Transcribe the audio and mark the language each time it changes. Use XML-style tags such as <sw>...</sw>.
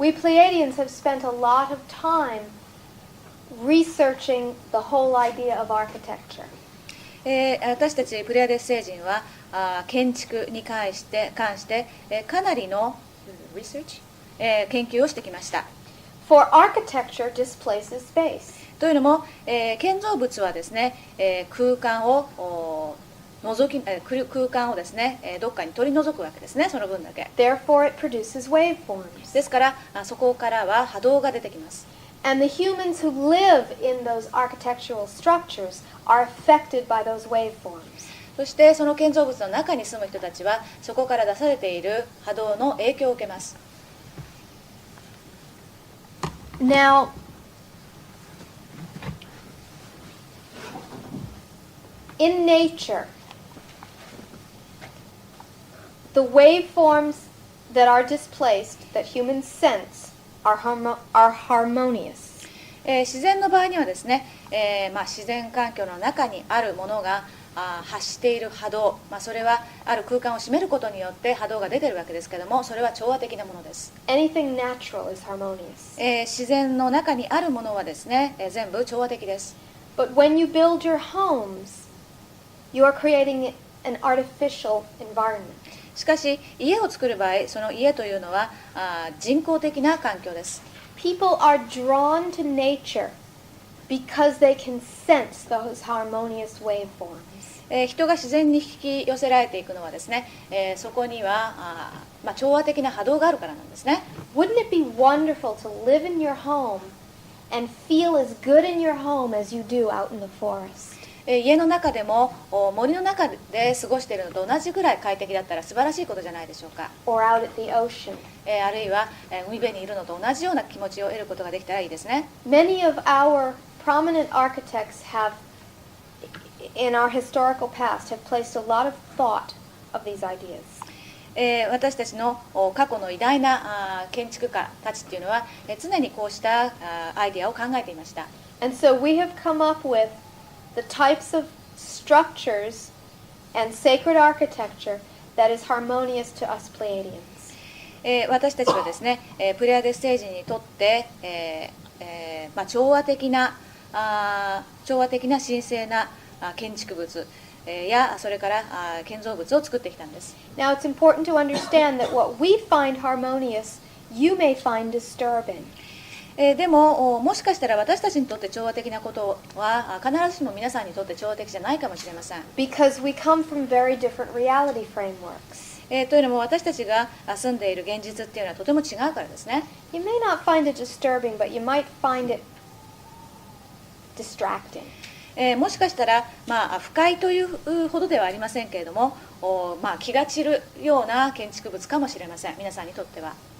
<en>We Pleiadians have spent a lot of time researching the whole idea of architecture.</en> <ja>私たちプレアデス星人は建築に関してかなりの研究をしてきました。</ja> <en>For architecture displaces space.</en> <ja>というのも、建造物はですね、空間をですね、どっかに取り除くわけですね、その分だけ。</ja> <en>Therefore, it produces waveforms.</en> <ja>ですからそこからは波動が出てきます。</ja> <en>And the humans who live in those architectural structures are affected by those waveforms.</en> <ja>そしてその建造物の中に住む人たちはそこから出されている波動の影響を受けます。</ja> <en>Now, in nature, the waveforms that are displaced, that humans sense, are harmonious.</en> <ja>自然の場合にはですね、自然環境の中にあるものが発している波動、それはある空間を占めることによって波動が出ているわけですけども、それは調和的なものです。</ja> <en>Anything natural is harmonious.</en> <ja>自然の中にあるものはですね、全部調和的です。</ja> <en>But when you build your homes, you are creating an artificial environment.</en> <ja>しかし家を作る場合、その家というのは人工的な環境です。</ja> <en>People are drawn to nature because they can sense those harmonious waveforms.</en> <ja>人が自然に引き寄せられていくのはですね、そこには調和的な波動があるからなんですね。</ja> <en>Wouldn't it be wonderful to live in your home and feel as good in your home as you do out in the forest?</en> <ja>家の中でも森の中で過ごしているのと同じぐらい快適だったら素晴らしいことじゃないでしょうか。</ja> <en>Or out at the ocean?</en> <ja>あるいは海辺にいるのと同じような気持ちを得ることができたらいいですね。</ja> <en>Many of our prominent architects have, in our historical past, have placed a lot of thought of these ideas.</en> <ja>私たちの過去の偉大な建築家たちっていうのは常にこうしたアイデアを考えていました。</ja> <en>And so we have come up with the types of structures and sacred architecture that is harmonious to us Pleiadians.</en> <ja>私たちはですね、プレアデス星人にとって、調和的な神聖な建築物やそれから建造物を作ってきたんです。</ja> <en>Now it's important to understand that what we find harmonious, you may find disturbing.</en> <ja>でももしかしたら私たちにとって調和的なことは必ずしも皆さんにとって調和的じゃないかもしれません。</ja> <en>Because we come from very different reality frameworks.</en> <ja>というのも私たちが住んでいる現実っていうのはとても違うからですね。</ja> <en>You may not find it disturbing, but you might find it distracting.</en> <ja>もしかしたら、不快というほどではありませんけれども、気が散るような建築物かもしれません、皆さんにとっては。</ja>